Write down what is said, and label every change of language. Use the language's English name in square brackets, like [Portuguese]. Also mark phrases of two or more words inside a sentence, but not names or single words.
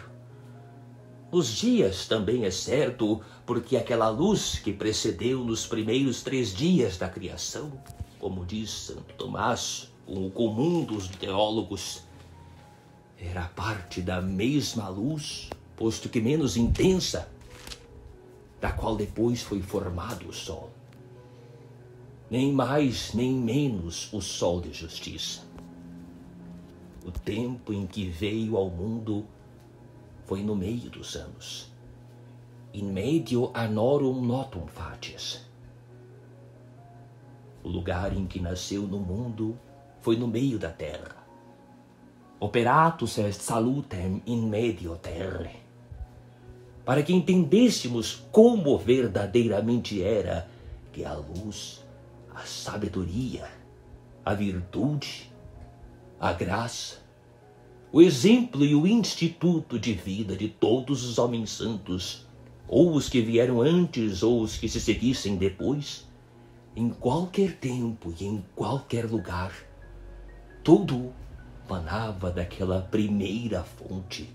[Portuguese] Nos dias também é certo, porque aquela luz que precedeu nos primeiros 3 dias da criação, como diz Santo Tomás, o comum dos teólogos, era parte da mesma luz, posto que menos intensa, da qual depois foi formado o sol. Nem mais nem menos o sol de justiça. O tempo em que veio ao mundo foi no meio dos anos. [Latin] In medio annorum notum facies. [Portuguese] O lugar em que nasceu no mundo foi no meio da terra. [Latin] Operatus est salutem in medio terrae. [Portuguese] Para que entendêssemos como verdadeiramente era que a luz, a sabedoria, a virtude, a graça, o exemplo e o instituto de vida de todos os homens santos, ou os que vieram antes ou os que se seguissem depois, em qualquer tempo e em qualquer lugar, tudo manava daquela primeira fonte.